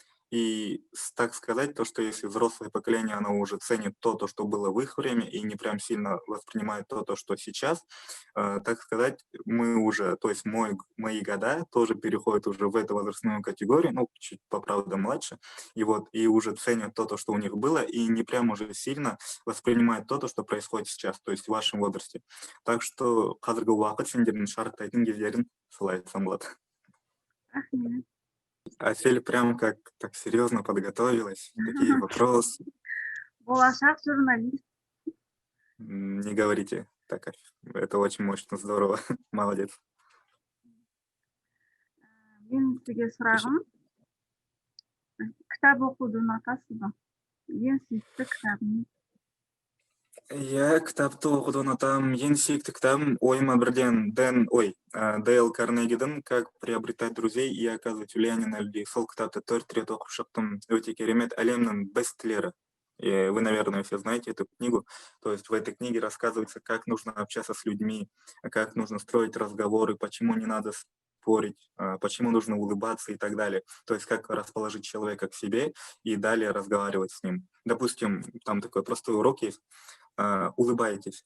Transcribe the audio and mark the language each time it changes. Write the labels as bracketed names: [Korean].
[Russian] И так сказать, то, что если взрослое поколение, оно уже ценит то, что было в их время, и не прям сильно воспринимает то, что сейчас, так сказать, мы уже, то есть мои года тоже переходят уже в эту возрастную категорию, ну, чуть по правда младше, и уже ценят то, что у них было, и не прям уже сильно воспринимают то, что происходит сейчас, то есть в вашем возрасте. Так что [Kazakh] қазіргі уақыт сендердің шарықтайтын кездерің солай айтсам болады. Рахмет. [Russian] Асель прям как так серьезно подготовилась. Такие вопросы. [Kazakh] Болашақ журналист. [Russian] Не говорите. Так, это очень мощно, здорово. Молодец. [Kazakh] Менің сізге сұрағым, кітап оқуды ұнатасыз ба? Ең сүйікті кітабыңыз? Я кітапты оқуды ұнатамын. Ең сүйікті кітабым ойыма бірден Дейл Карнегидің [Russian] «Как приобретать друзей и оказывать влияние на людей». [Kazakh] Сол кітапты 4 рет оқып шықтым. Өте керемет, әлемнің бестселлері. [Russian] И вы, наверное, все знаете эту книгу. То есть в этой книге рассказывается, как нужно общаться с людьми, как нужно строить разговоры, почему не надо спорить, почему нужно улыбаться и так далее. То есть как расположить человека к себе и далее разговаривать с ним. Допустим, там такой простой урок есть. Улыбаетесь.